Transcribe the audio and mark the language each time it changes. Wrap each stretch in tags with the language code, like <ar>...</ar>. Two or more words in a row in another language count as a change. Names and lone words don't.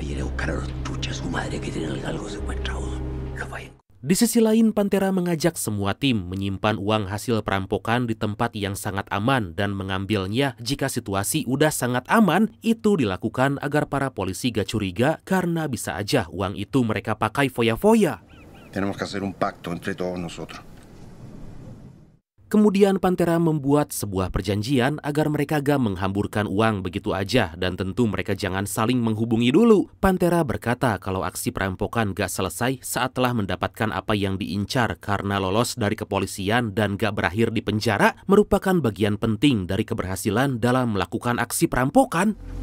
<id>Di sisi lain, Pantera mengajak semua tim menyimpan uang hasil perampokan di tempat yang sangat aman dan mengambilnya jika situasi udah sangat aman. Itu dilakukan agar para polisi gak curiga karena bisa aja uang itu mereka pakai foya-foya.</id> <es>Tenemos que hacer un pacto entre todos nosotros.</es> <id>Kemudian Pantera membuat sebuah perjanjian agar mereka gak menghamburkan uang begitu aja dan tentu mereka jangan saling menghubungi dulu. Pantera berkata kalau aksi perampokan gak selesai saat telah mendapatkan apa yang diincar karena lolos dari kepolisian dan gak berakhir di penjara merupakan bagian penting dari keberhasilan dalam melakukan aksi perampokan.</id>